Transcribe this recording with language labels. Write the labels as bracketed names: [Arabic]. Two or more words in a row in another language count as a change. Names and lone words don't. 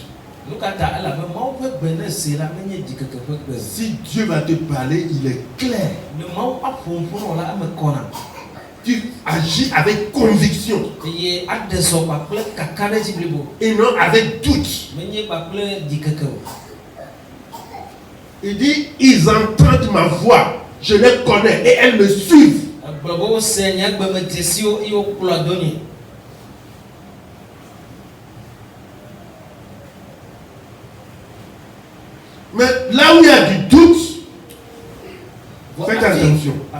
[Ewe] Nu ka ta elabe Mawu ƒe gbe ne se la menye dzikeke ƒe gbe. [French] Si Dieu va te parler, il est clair. [Ewe] Ne Mawu aƒo ŋku nɔ la eme kɔna. [French] Tu agis avec conviction [Ewe] Eye aɖe sɔ kpakple kaka ɖe dzi blibo. [French] et non avec doute. [Ewe] Menye kpakple dzikeke o. [French] Il dit, ils entendent ma voix, je les connais et elles me suivent. Mais là où il y a du doute, faites attention.